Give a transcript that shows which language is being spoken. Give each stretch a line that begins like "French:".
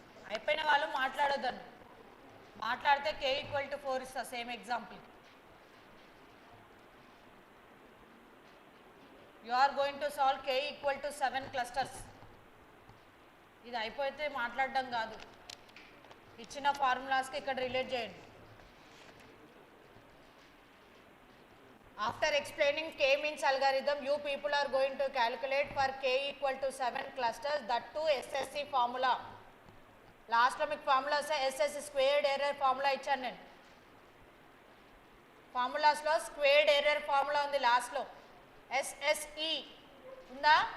Telugu: అయిపోయిన వాళ్ళు మాట్లాడొద్దని. మాట్లాడితే k ఈక్వల్ టు 4 ఇస్తా same example.
English: You are going to solve k equal to 7 clusters.
Telugu: ఇది అయిపోతే మాట్లాడడం కాదు, ఇచ్చిన ఫార్ములాస్కి ఇక్కడ రిలేట్ చేయండి.
English: After explaining k means algorithm, you people are going to calculate for k equal to 7 clusters, that too SSC formula.
Telugu: లాస్ట్లో మీకు formula వస్తే ఎస్ఎస్ స్క్వేర్డ్ ఎర్రర్ ఫార్ములా ఇచ్చాను నేను. ఫార్ములాస్లో స్క్వేర్డ్ ఎర్రర్ ఫార్ములా ఉంది లాస్ట్లో, ఎస్ఎస్ఈ ఉందా?